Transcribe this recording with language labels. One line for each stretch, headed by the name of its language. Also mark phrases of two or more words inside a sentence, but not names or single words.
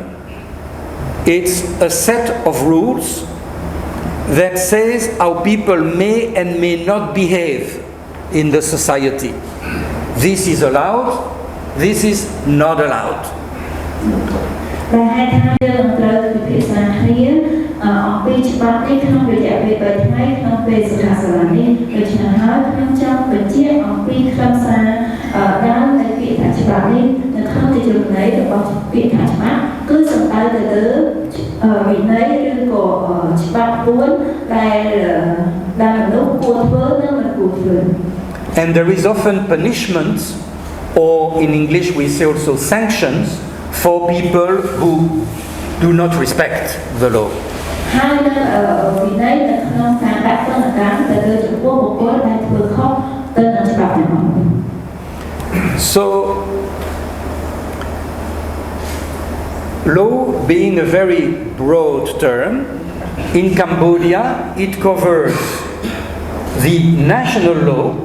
English: It's a set of rules that says how people may and may not behave in the society. This is allowed, this is not allowed.
Khmer: ពីច្បាប់នេះក្នុងរយៈពេល3ថ្ងៃក្នុងពេលសិក្ខាសាលានេះដូច្នេះហើយខ្ញុំចង់បញ្ជាក់អំពីខ្លឹមសារដើមនៃពាក្យថាច្បាប់នេះនៅក្នុងទីជំន័យរបស់ពាក្យថាច្បាប់គឺសំដៅទៅលើវិន័យឬក៏ច្បាប់ពួនដែលមនុស្សគួរធ្វើនិងមិនគួរធ្វើ
English: And there is often punishments, or in English we say also sanctions, for people who do not respect the law. So, law being a very broad term, in Cambodia it covers the national law,